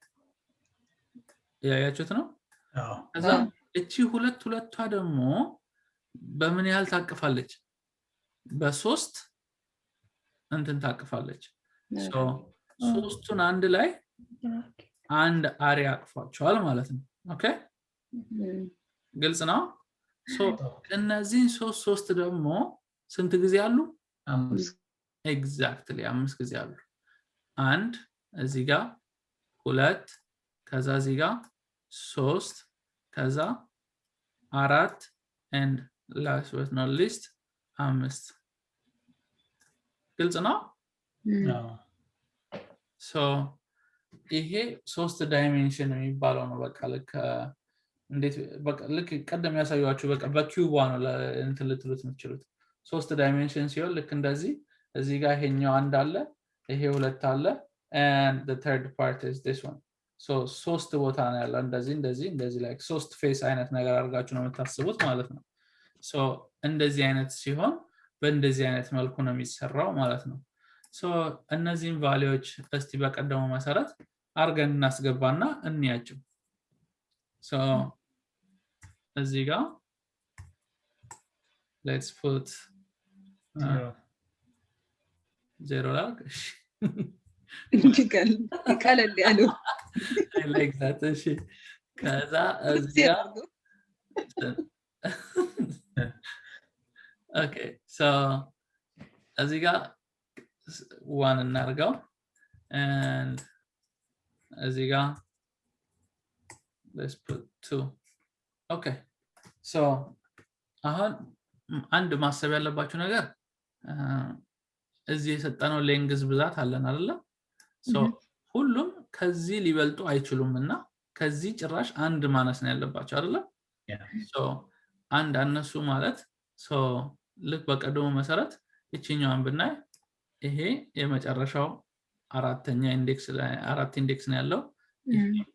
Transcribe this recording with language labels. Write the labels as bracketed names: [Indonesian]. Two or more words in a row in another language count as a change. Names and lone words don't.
[Amharic] ያያችሁት ነው ከዛ እቺ ሁለቷ ደግሞ በምን ያህል ታቅፋለች በ3 እንትን ታቅፋለች so 3ቱን አንድ ላይ አንድ አሪያ አቅፏቸዋል ማለት ነው okay ግልጽ ነው so እነዚህ 3 ደግሞ ስንት ጊዜ አሉ 5 exactly 5 ጊዜ አሉ አንድ እዚህ ጋር 2 ከዛ እዚህ ጋር 3 ከዛ 4 and [English] last but not least [Amharic] 5 ግልጽ ነው so ይሄ 3 ዳይሜንሽን የሚባለው ነው በቃ ልክ እንዴት በቃ ልክ ቀደም ያሳያችሁ በቃ በኪዩብ ነው እንትን ልትሉት የምትችሉት 3 ዳይሜንሽን ሲሆን ልክ እንደዚህ እዚህ ጋር ይሄኛው አንድ አለ ይሄ ሁለት አለ [English] and the third part is this one [Amharic] so 3 ቦታ ነው ያለው እንደዚህ like 3 ፌስ አይነት ነገር አድርጋችሁ ነው የምታስቡት ማለት ነው so እንደዚህ አይነት ሲሆን በእንደዚህ አይነት መልኩ ነው የሚሰራው ማለት ነው so እነዚህን ቫልዩዎች እስቲ በቀደመው መሰረት አርገን እናስገባና እንያቸው so እዚህ ጋር [English] let's put 0 like [Amharic] ቀለል ያለው [English] I like that [Amharic] እሺ ከዛ እዚህ [English] okay so [Amharic] እዚህ ጋር 1 እናርጋው and እዚህ ጋር [English] let's put 2 okay so [Amharic] አሁን አንድ ማሰብ ያለባችሁ ነገር እዚህ የሰጠነው ሌንግዝ ብዛት አለን አይደል so ሁሉም ከዚህ ሊበልጡ አይችሉምና ከዚህ ጭራሽ አንድ ማነስ ነው ያለባቸው አይደል so አንድ አነሱ ማለት so ልክ በቀደሙ መሰረት እቺኛውን ብናይ ይሄ የመጨረሻው አራተኛ ኢንዴክስ ላይ 4 ኢንዴክስ ነው ያለው ይሄ